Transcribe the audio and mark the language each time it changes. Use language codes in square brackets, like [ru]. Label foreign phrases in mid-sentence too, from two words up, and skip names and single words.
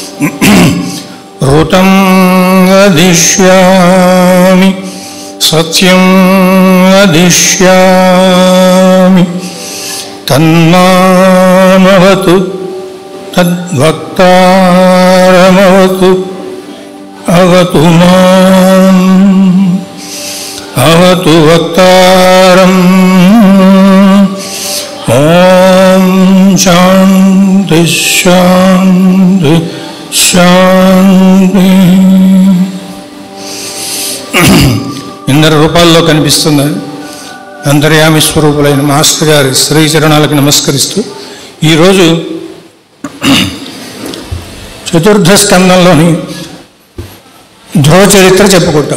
[sa] ऋतं वदिष्यामि सत्यं वदिष्यामि तन्मामवतु तद्वक्तारमवतु अवतु माम् अवतु वक्तारम्। ओम शांति शांति शांति। [te] ఇందరి రూపాల్లో కనిపిస్తున్న అంతర్యామి స్వరూపులైన మాస్టర్ గారి శ్రీ చరణాలకు నమస్కరిస్తూ ఈరోజు చతుర్థ స్కందంలోని ధ్రువ చరిత్ర చెప్పుకుంటాం.